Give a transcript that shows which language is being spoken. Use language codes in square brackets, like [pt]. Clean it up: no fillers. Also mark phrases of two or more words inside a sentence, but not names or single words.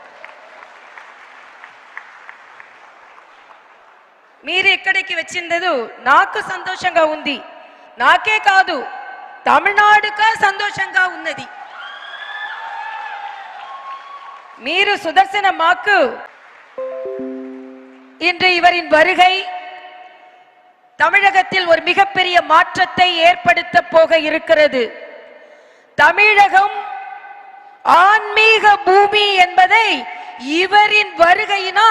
[te] మీరు ఇక్కడికి వచ్చినందుకు నాకు సంతోషంగా ఉంది. నాకే కాదు, తమిళనాడుకు సంతోషంగా ఉన్నది. మీరు సుదర్శన మాకు [ta] இன்று இவரின் வருகை தமிழகத்தில் ஒரு மிகப்பெரிய மாற்றத்தை ஏற்படுத்த போக இருக்கிறது. தமிழகம் ஆன்மீக பூமி என்பதை இவரின் வருகையினால்